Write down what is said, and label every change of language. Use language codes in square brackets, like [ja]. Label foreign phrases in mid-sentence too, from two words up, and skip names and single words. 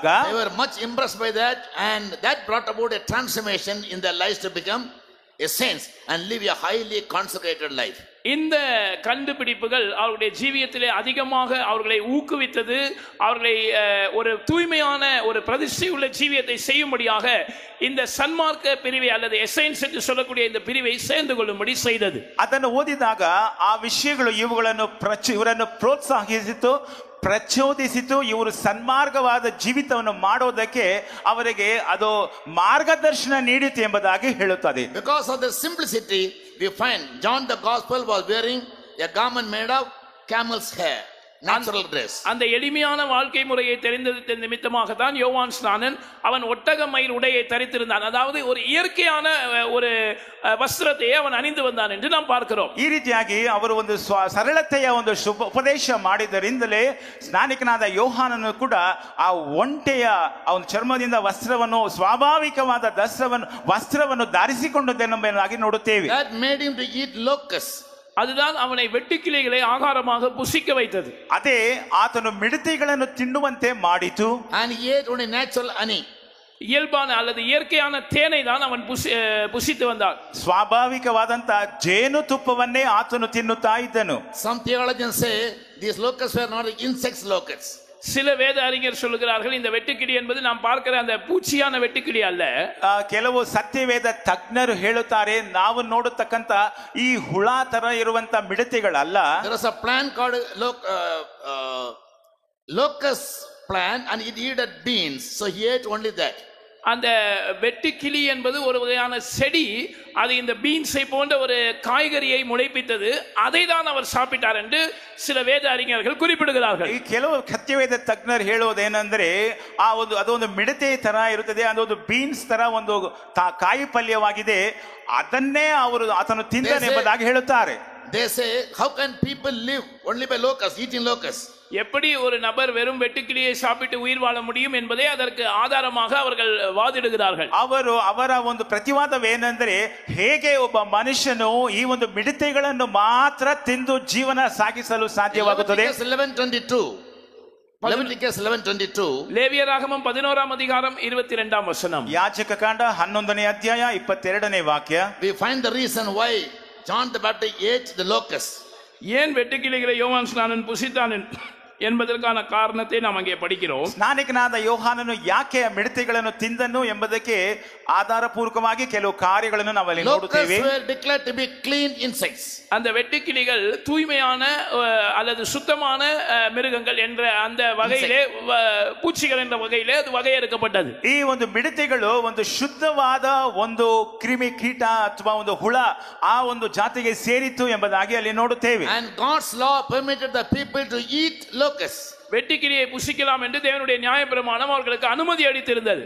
[en] they were much impressed by that, and that brought about a transformation in their lives to become a saints and live a highly consecrated life. [ta] இந்த கண்டுபிடிப்புகள் அவர்களுடைய ஜீவியத்திலே அதிகமாக அவர்களை ஊக்குவித்தது, அவர்களை ஒரு தூய்மையான ஒரு பிரதிஷ்டை உள்ள ஜீவியத்தை செய்யும்படியாக இந்த சன்மார்க்க பிரிவை அல்லது எசைன்ஸ் என்று சொல்லக்கூடிய இந்த பிரிவை சேர்ந்து கொள்ளும்படி செய்தது. [kn] ಅದನ್ನು ಓದಿದಾಗ ಆ ವಿಷಯಗಳು ಇವರನ್ನು ಪ್ರೋತ್ಸಾಹಿಸಿತು, ಪ್ರಚೋದಿಸಿತು. ಇವರು ಸನ್ಮಾರ್ಗವಾದ ಜೀವಿತವನ್ನು ಮಾಡೋದಕ್ಕೆ ಅವರಿಗೆ ಅದು ಮಾರ್ಗದರ್ಶನ ನೀಡಿತು ಎಂಬುದಾಗಿ ಹೇಳುತ್ತದೆ. [en] Because of the simplicity, we find John the Gospel was wearing a garment made of camel's hair, natural dress. [ta] அந்த எளிமையான வாழ்க்கை முறையை தெரிந்தது நிமித்தமாக தான் யோவான் ஸ்நானன் அவன் ஒட்டக மயில் உடையை தரித்திருந்தான். அதாவது ஒரு இயற்கையான ஒரு [kn] ವಸ್ತ್ರತೆ ಅವನು [ta] ಅಣಿந்து வந்தான் என்று நாம் பார்க்கிறோம். [kn] ಈ ರೀತಿಯಾಗಿ ಅವರು ಒಂದು ಸರಳತೆಯ ಒಂದು ಉಪದೇಶ ಮಾಡಿದರಿಂದಲೇ ಸ್ನಾನಿಕನಾದ ಯೋಹಾನನು ಕೂಡ ಆ ಒಂಟೆಯ ಅವನ ಚರ್ಮದಿಂದ ವಸ್ತ್ರವನ್ನು ಸ್ವಾಭಾವಿಕವಾದ ವಸ್ತ್ರವನ್ನು ಧರಿಸಿಕೊಂಡದ್ದೆಂಬುದಾಗಿ ನೋಡುತ್ತೇವೆ. [en] That made him to eat locusts. [ta] அதுதான் அவனை வெட்டுக்கிளிகளை ஆகாரமாக புசிக்க வைத்தது. [kn] ಅದೇ ಆತನು ಮಿಡತೆಗಳನ್ನು ತಿನ್ನುವಂತೆ ಮಾಡಿತು. [en] And he ate only natural honey. [ta] இயல்பான அல்லது இயற்கையான தேனை தான் அவன் புசித்து வந்தான். [kn] ಸ್ವಾಭಾವಿಕವಾದಂತ ಜೇನು ತುಪ್ಪವನ್ನೇ ಆತನು ತಿನ್ನುತ್ತಾ ಇದ್ದನು. [en] Some theologians say these locusts were not insects locusts. [ta] சில வேத அறிஞர் சொல்லுகிறார்கள் இந்த வெட்டுக்கிளி என்பது நாம் பார்க்கிற அந்த பூச்சியான வெட்டுக்கிளி அல்ல. [kn] ಕೆಲವು ಸತ್ಯವೇದ ತಜ್ಞರು ಹೇಳುತ್ತಾರೆ ನಾವು ನೋಡತಕ್ಕಂತ ಈ ಹುಳ ತರ ಇರುವಂತ ಮಿಡತೆಗಳಲ್ಲ. [en] There is a plant called locust plant and it eated beans, so he ate only that. [ta] அந்த வெட்டுக்கிளி என்பது ஒரு வகையான செடி, அது இந்த பீன்ஸை போன்ற ஒரு காய்கறியை முளைப்பித்தது, அதை தான் அவர் சாப்பிட்டார் என்று சில வேத அறிஞர்கள் குறிப்பிடுகிறார்கள். [kn] ಈ ಕೆಲವು ಸತ್ಯವೇದ ತಜ್ಞರು ಹೇಳುವುದೇನೆಂದರೆ ಅದೊಂದು ಮಿಡತೆ ತರ ಇರುತ್ತದೆ, ಅದೊಂದು ಬೀನ್ಸ್ ತರ ಒಂದು ಕಾಯಿ ಪಲ್ಯವಾಗಿದೆ, ಅದನ್ನೇ ಆತನು ತಿಂದನೆಂಬುದಾಗಿ ಹೇಳುತ್ತಾರೆ. [en] They say, how can people live only by locusts, eating locusts? [ta] எப்படி ஒரு நபர் வெறும் வெட்டுக்கிளியை சாப்பிட்டு உயிர் வாழ முடியும் என்பதை அதற்கு ஆதாரமாக அவர்கள் வாதிடுகிறார்கள். [kn] ಅವರ ಒಂದು ಪ್ರತಿವಾದವೇನೆಂದರೆ ಹೇಗೆ ಒಬ್ಬ ಮನುಷ್ಯನು ಈ ಒಂದು ಮಿಡತೆಗಳನ್ನು ಮಾತ್ರ ತಿಂದು ಜೀವನ ಸಾಗಿಸಲು ಸಾಧ್ಯವಾಗುತ್ತದೆ. Leviticus 11:22 [ta] ಲೇವಿಯರಾಗಮಂ 11ಾம் அதிகாரம் 22ாம் வசனம். [kn] ಯಾಜಕಕಾಂಡ 11ನೇ ಅಧ್ಯಾಯ 22ನೇ ವಾಕ್ಯ. [en] We find the reason why John the Baptist ate the locusts. [ta] ஏன் வெட்டுக்கிளிகளை யோவான் ஸ்நானன் புசித்தான் என்பதற்கான காரணத்தை நாம் அங்கே படிக்கிறோம். [kn] ಸ್ನಾನಿಕನಾದ ಯೋಹಾನನು ಯಾಕೆ ಮಿಡತೆಗಳನ್ನು ತಿಂದನು ಎಂಬುದಕ್ಕೆ ಆಧಾರಪೂರ್ವಕವಾಗಿ ಕೆಲವು ಕಾರ್ಯಗಳನ್ನು ನಾವು ಅಲ್ಲಿ ನೋಡುತ್ತೇವೆ. [en] Locusts were declared to be clean insects. [ta] அந்த வெட்டுக்கிளிகள் தூய்மையான அல்லது சுத்தமான மிருகங்கள் என்ற அந்த வகையிலே, பூச்சிகள் என்ற வகையிலே அது வகையறுக்கப்பட்டது. [kn] ಈ ಒಂದು ಮಿಡತೆಗಳು ಒಂದು ಶುದ್ಧವಾದ ಒಂದು ಕ್ರಿಮಿ ಕೀಟ ಅಥವಾ ಒಂದು ಹುಳ ಆ ಒಂದು ಜಾತಿಗೆ ಸೇರಿತು ಎಂಬುದಾಗಿ ಅಲ್ಲಿ ನೋಡುತ್ತೇವೆ. [en] And God's law permitted the people to eat locusts. [ta] வெட்டுக்கிளியை புசிக்கலாம் என்று தேவனுடைய நியாயப்பிரமாணம் அவர்களுக்கு அனுமதி அளித்திருந்தது.